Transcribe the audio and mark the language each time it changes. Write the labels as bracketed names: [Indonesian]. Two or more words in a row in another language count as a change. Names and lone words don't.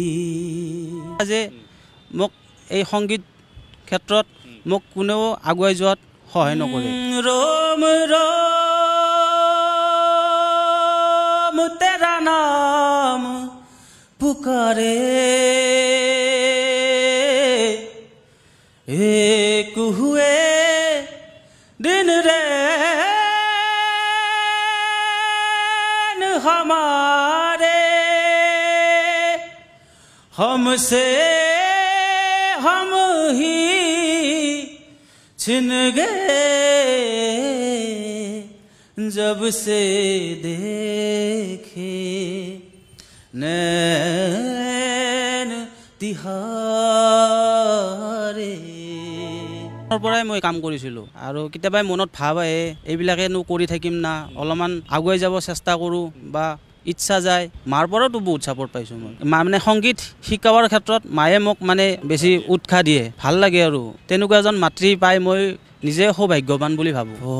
[Assamese] যে মোক এই সংগীত ক্ষেত্ৰত মোক কোনেও আগুৱাই যোৱাত সহায় নকৰে। [Hindi] रम रम तेरा नाम पुकारे एक हुए दिन रैन हमारे हमसे हम ही छिन गए जब से देखे नैन तिहारे। [Assamese] পৰাই মই কাম কৰিছিলোঁ আৰু কেতিয়াবাই মনত ভাৱ আহে এইবিলাকেনো কৰি থাকিম না, অলপমান আগুৱাই যাব চেষ্টা কৰোঁ বা ইচ্ছা যায়। মাৰ পৰাওতো বহুত ছাপৰ্ট পাইছোঁ মই। মানে সংগীত শিকাবৰ ক্ষেত্ৰত মায়ে মোক মানে বেছি উৎসাহ দিয়ে, ভাল লাগে আৰু তেনেকুৱা এজন মাতৃ পাই মই নিজে সৌভাগ্যৱান বুলি ভাবোঁ।